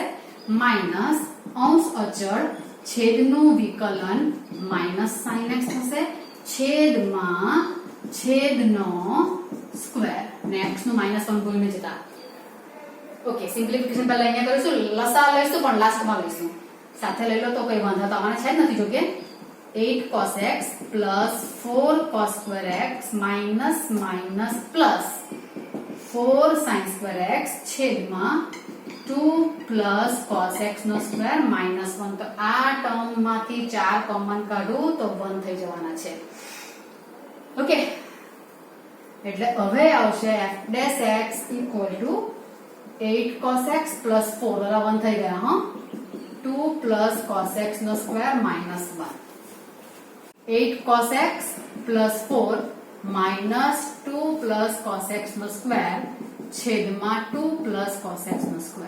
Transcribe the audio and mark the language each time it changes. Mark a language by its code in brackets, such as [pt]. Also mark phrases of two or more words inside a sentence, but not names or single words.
[gu] માઈનસ અંશ અચળ છેદનું વિકલન માઈનસ sin x થશે છેદમાં છેદનો સ્ક્વેર ને x નું -1 ભૂલીને જતા ઓકે સિમ્પ્લિફિકેશન પહેલા અહીંયા કરીશું લસા લઈશું પણ લાસ્ટમાં લઈશું સાથે લઈ લો તો કોઈ વાંધો તો આને છે જ નથી જોકે [en] 8 cos x plus 4 cos square x minus plus 4 sin square x [gu] છેદમાં [en] 2 plus cos x [gu] નો સ્ક્વેર -1 તો આ ટર્મ માંથી 4 કોમન કાઢું તો 1 થઈ જવાના છે ઓકે એટલે હવે આવશે [en] f' equal to 8 cos x plus 4 [gu] ઓલા 1 થઈ ગયા હા [en] 2 2 plus cos x [gu] નો સ્ક્વેર [en] minus 1. 8 cos x plus 4 minus 2 plus cos x [gu] નો સ્ક્વેર છેદમાં [en] 2 plus cos x [gu] નો સ્ક્વેર.